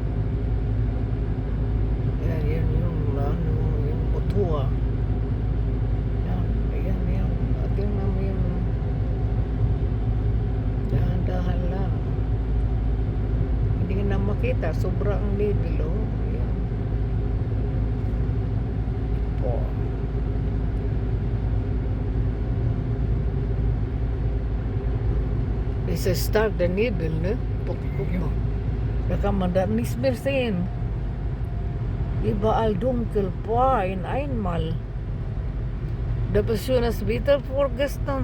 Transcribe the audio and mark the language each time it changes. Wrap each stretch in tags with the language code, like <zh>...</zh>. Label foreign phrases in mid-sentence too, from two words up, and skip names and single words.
<tl>Yan yung mutua. Yan. Tingnan mo yung dahan-dahan lang. Hindi ka na makita, sobrang level, oh. Yan. Po.</tl> <de>Es ist stark der Nebel, ne? Guck mal. Da kann man das nicht mehr sehen. Überall dunkel, boah, in einmal. Da bist schon das Wetter vorgestern.</de>